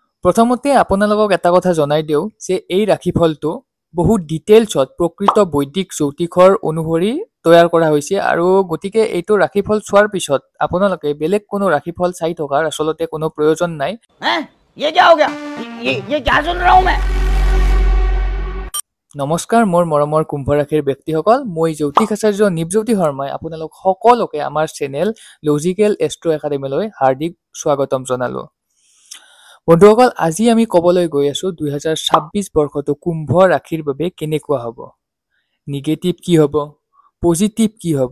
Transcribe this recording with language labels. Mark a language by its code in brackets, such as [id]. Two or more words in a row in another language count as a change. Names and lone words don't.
[as] প্ৰথমতে আপোনালোকক এটা কথা জনাই দিওঁ যে এই ৰাশিফলটো বহুত ডিটেইলছত প্ৰকৃত বৈদিক জ্যোতিষৰ অনুসৰি তৈয়াৰ কৰা হৈছে আৰু গতিকে এইটো ৰাশিফল চোৱাৰ পিছত আপোনালোকে বেলেগ কোনো ৰাশিফল চাই থকাৰ আচলতে কোনো প্ৰয়োজন নাই। [hi] ये क्या हो गया? ये क्या सुन रहा हूं मैं? [as] নমস্কাৰ মোৰ মৰমৰ কুম্ভ ৰাশিৰ ব্যক্তিসকল, মই জ্যোতিষ আচাৰ্য নিপজ্যোতি শৰ্মাই আপোনালোক সকলোকে আমাৰ চেনেল লজিকেল এষ্ট্ৰ একাডেমীলৈ হাৰ্দিক স্বাগতম জনালোঁ। বন্ধুসকল, আজি আমি ক'বলৈ গৈ আছোঁ 2026 বৰ্ষটো কুম্ভ ৰাশিৰ বাবে কেনেকুৱা হ'ব, নিগেটিভ কি হ'ব, পজিটিভ কি হ'ব।